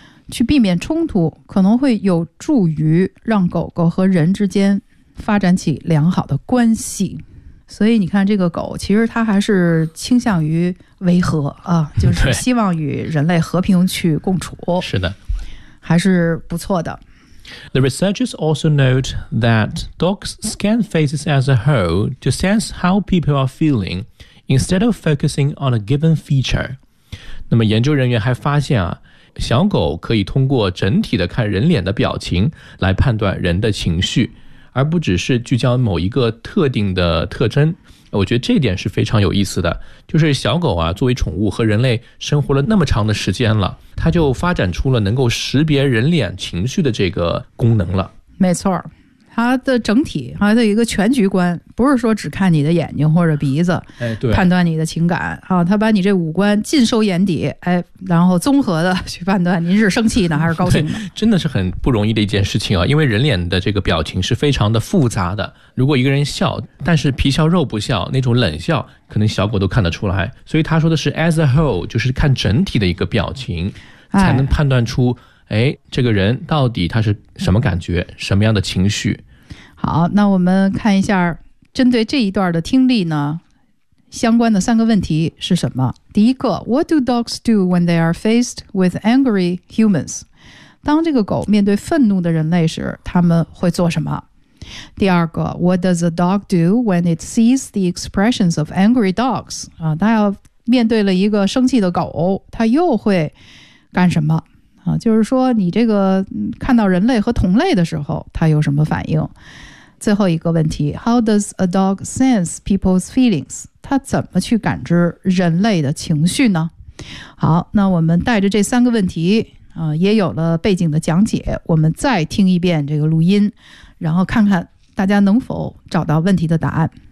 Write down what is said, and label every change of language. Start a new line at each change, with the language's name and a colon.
Chinese: 去避免冲突可能会有助于让狗狗和人之间发展起良好的关系。所以你看这个狗其实它还是倾向于维和啊，就是希望与人类和平去共处。是的。还是不错的。
English: The researchers also note that dogs scan faces as a whole to sense how people are feeling instead of focusing on a given feature.
Chinese: 那么研究人员还发现啊，小狗可以通过整体的看人脸的表情来判断人的情绪，而不只是聚焦某一个特定的特征。我觉得这点是非常有意思的，就是小狗啊，作为宠物和人类生活了那么长的时间了，它就发展出了能够识别人脸情绪的这个功能了。没错，它的整体，它的一个全局观，不是说只看你的眼睛或者鼻子，判断你的情感，它把你这五官尽收眼底，然后综合的去判断您是生气呢还是高兴的。真的是很不容易的一件事情啊，因为人脸的这个表情是非常的复杂的，如果一个人笑，但是皮笑肉不笑，那种冷笑，可能小狗都看得出来，所以他说的是
English: as a whole,
Chinese: 就是看整体的一个表情，才能判断出这个人到底他是什么感觉，什么样的情绪。好，那我们看一下针对这一段的听力呢，相关的三个问题是什么。第一个，
English: What do dogs do when they are faced with angry humans?
Chinese: 当这个狗面对愤怒的人类时，他们会做什么？第二个，
English: What does a dog do when it sees the expressions of angry dogs?
Chinese: 他要面对了一个生气的狗，他又会干什么？就是说你这个看到人类和同类的时候它有什么反应。最后一个问题，
English: How does a dog sense people's feelings?
Chinese: 它怎么去感知人类的情绪呢？好，那我们带着这三个问题也有了背景的讲解，我们再听一遍这个录音，然后看看大家能否找到问题的答案。